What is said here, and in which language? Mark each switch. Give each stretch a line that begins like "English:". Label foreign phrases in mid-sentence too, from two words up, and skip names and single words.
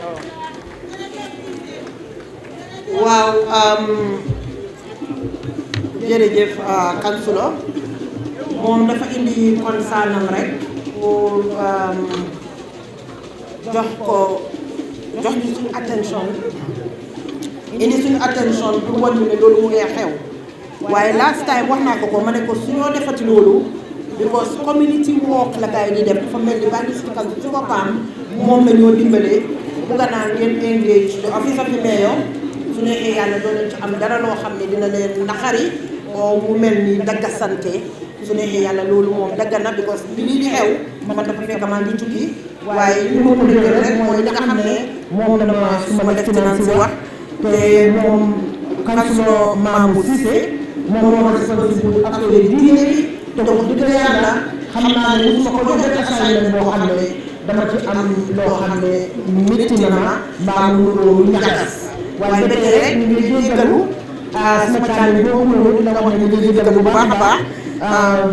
Wolof: waaw jërëjëf Kansulo moom dafa indi concernam rek pour jox ñu suñu attention indi suñu attention pour wan ñu ne loolu mu ngi xew
English: waaye last
Wolof: time wax naa ko ma ne ko suñoo defati loolu because
English: community work
Wolof: la gars yi di def dafa mel ni Banjul City Council ci boppam moom la ñoo dimbalee bugg naa ngeen
English: engage the office of the mayor
Wolof: su neexee yàlla doo leen ci am dara loo xam ne dina leen naxari oo mu mel ni dagga sante su neexee yàlla loolu moom dagga na because bi lii di xew man dafa fekk maa ngi tukki waaye li ma ko dëggal rek mooy li nga xam ne moom la ma suma lieutenant si wax te moom Councilor Mamou Cissé moom moo responsable affaire diine bi te wax dëgg yàlla xam naa ne su ma ko joxee assignment boo xam ne dama ci am loo xam ne métti na ma mbaa mu loolu ñagas waaye ba tey rek ñu ngi jéggalu sama càmm boobu noonu dina wax ne ñu ngi jéggalu bu baax a baax bu